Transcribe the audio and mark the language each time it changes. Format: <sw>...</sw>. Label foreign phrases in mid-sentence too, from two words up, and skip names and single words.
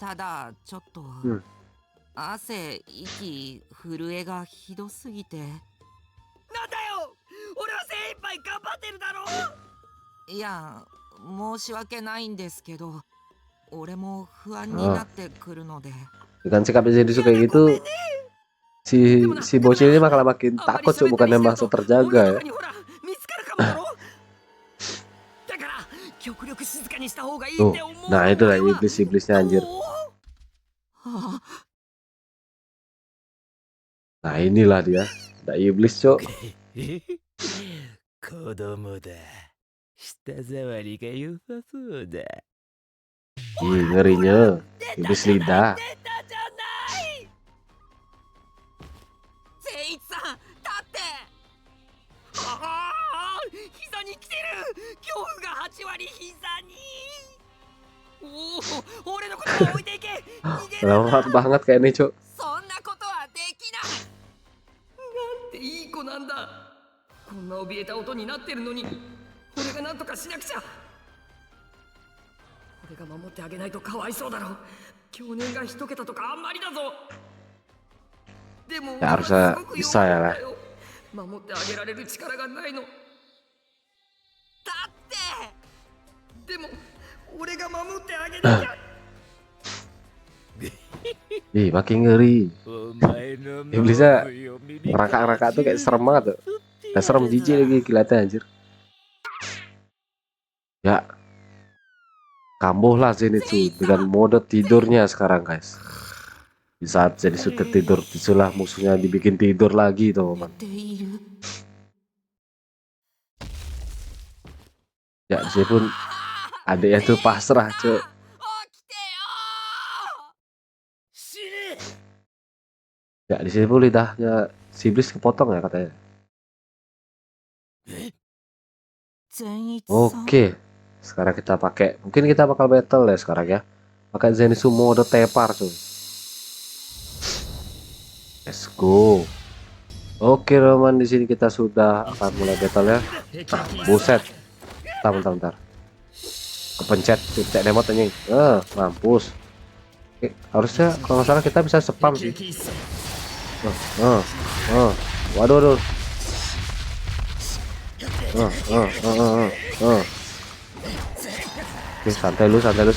<ja>ただちょっと、うん汗息震えがひどすぎて。なんだよ。俺は精一杯頑張ってるだろう。いや申し訳ないんですけど俺も不安になってくるので。</ja> <id>Dengan sikapnya Zenitsu kayak gitu, si bocil ini malah makin takut cuy, bukannya merasa terjaga ya. Tuh, nah itu lah iblisnya anjir. あ Nah inilah dia, ada iblis cok.</id> <ja>子供だ。舌触りが良さそうだ。</ja> <id>Ih, ngerinya iblis lidah.</id> <ja>善逸さん立って。ああ、膝に来てる。恐怖が8割膝に。おお、俺のことは置いていけ。逃げる。</ja> <id>Berat banget kayak ini cok.</id> <ja>そんなことはできない。なんていい子なんだ。こんな怯えた音になってるのに、俺がなんとかしなくちゃ。俺が守ってあげないとかわいそうだろう。去年が一桁とかあんまりだぞ。でも、</ja> <id>Ya harusnya bisa ya lah.</id> <ja>守ってあげられる力がないの。立って。でも、俺が守ってあげなきゃ。</ja> <id>Ih, makin ngeri.</id> <ja>お前の</ja> <id>Iblisnya</id> <ja>守りを耳</ja> <id>Raka-raka tuh kayak serem banget tuh. Kayak serem jijik lagi kelihatannya anjir. Ya. Kambuh lah Zenitsu dengan mode tidurnya sekarang guys. Di saat Zenitsu tertidur, itulah musuhnya dibikin tidur lagi teman-teman.</id> <ja>寝ている。</ja> <id>Ya di sini pun adiknya tuh pasrah cuy.</id> <ja>起きてよ死ぬ</ja> <id>Ya di sini pun lidahnya si iblis kepotong ya katanya.</id> <ja>善逸さん。</ja> <id>Oke, sekarang kita pakai, mungkin kita bakal battle ya sekarang ya. Pakai Zenitsu mode tepar cuy.</id> <en>Let's go.</en> <id>Oke teman, di sini kita sudah akan mulai battle ya. Buset. Bentar. Kepencet titik demot anjing. Mampus. Oke, harusnya kalau nggak salah kita bisa spam sih. Waduh. Oke, santai lu.</id>